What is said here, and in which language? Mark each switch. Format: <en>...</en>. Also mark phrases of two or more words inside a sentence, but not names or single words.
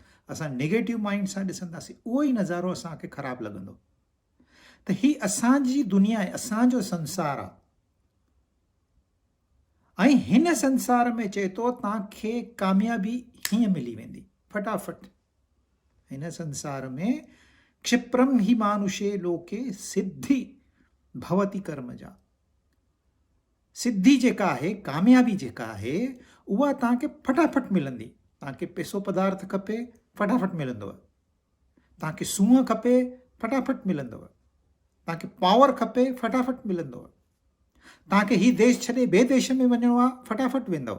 <sd>असां</sd> <en>negative mind</en> <sd>सां ॾिसंदासीं, उहो ई नज़ारो असांखे ख़राबु लॻंदो। त ही असांजी दुनिया आहे, असांजो संसार आहे। ऐं हिन संसार में चए थो तव्हांखे कामयाबी हीअं मिली वेंदी फटाफट। हिन संसार में</sd> <sa>क्षिप्रम ही मानुषे लोके सिद्धि भवति कर्म जा।</sa> <sd>सिद्धि जेका आहे, कामयाबी जेका आहे, उहा तव्हांखे फटाफट मिलंदी। तव्हांखे पैसो पदार्थ खपे, फटाफट मिलंदव। तव्हांखे सूंहं खपे, फटाफट मिलंदव। तव्हांखे पावर खपे, फटाफट मिलंदव। तव्हांखे ही देश छॾे ॿिए देश में वञिणो आहे, फटाफट वेंदव।</sd>